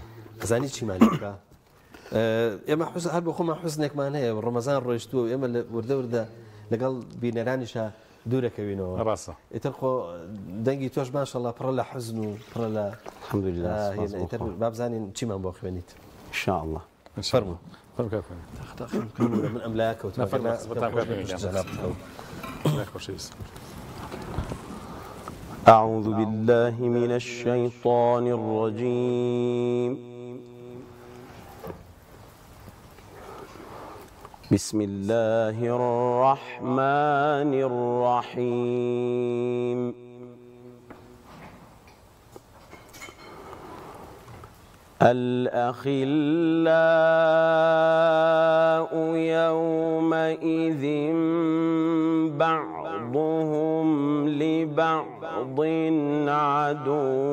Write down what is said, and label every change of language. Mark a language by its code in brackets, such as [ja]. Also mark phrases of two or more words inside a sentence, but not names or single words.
[ckb] زانی چیمان لێکا ئێمە هەر بۆ خۆمان حوزنێکمان هەیە ڕەمەزان ڕۆیشتووە ئێمە لە وردە لەگەڵ بینەرانیشە دوورەکەوینەوە ڕاستە ئیتر خۆ دەنگی تۆش ماشەڵڵا پڕە لە حزن و پڕە لە الحمدلله بابزانین چیمان بۆ خوێنیت [ar] ان شاء الله [ckb] فەرموو من ئەم لای کەوتم [ar] أعوذ بالله من الشيطان الرجيم بسم الله الرحمن الرحيم الأخلاء يومئذ بعضهم لبعض عدو